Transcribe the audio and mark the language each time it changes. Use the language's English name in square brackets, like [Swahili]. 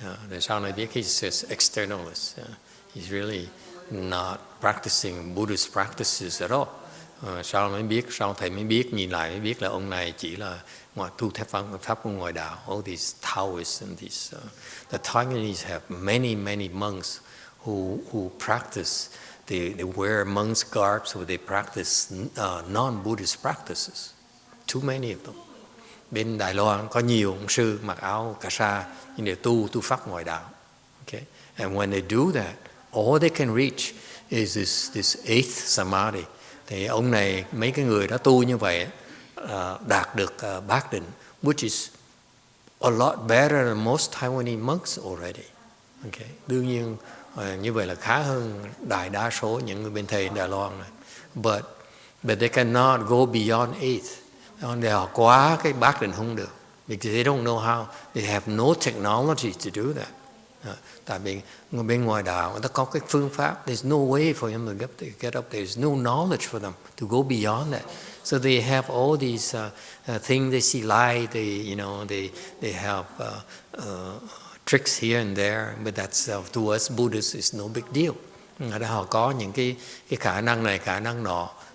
[Vietnamese] Để sau này biết [English] he's just externalist. He's really not practicing Buddhist practices at all. [Vietnamese] Sau thầy mới biết, nhìn lại mới biết là ông này chỉ là tu pháp của ngoại đạo. [English] All these Taoists and these the Taiwanese have many monks who practice. They wear monks' garbs, or they practice non-Buddhist practices. Too many of them. [Vietnamese] Bên Đài Loan có nhiều ông sư mặc áo cà sa nhưng đều tu pháp ngoại đạo. [English] Okay? And when they do that, all they can reach is this 8th samadhi. [Vietnamese] Thì ông này, mấy cái người đó tu như vậy đạt được bát định, [English] which is a lot better than most Taiwanese monks already. Okay. [Vietnamese] Đương nhiên như vậy là khá hơn đại đa số những người bên thầy Đài Loan này. [English] But they cannot go beyond 8. [Vietnamese] Họ quá cái bát định không được. [English] Because they don't know how. They have no technology to do that. [Vietnamese] Tại vì bên ngoài đạo người ta có cái phương pháp. [English] There's no way for them to get up there. There's no knowledge for them to go beyond that. So they have all these things. They see light. They have tricks here and there. But that's to us Buddhists is no big deal. [Vietnamese] Ở đó họ có những cái khả năng này, khả năng nọ.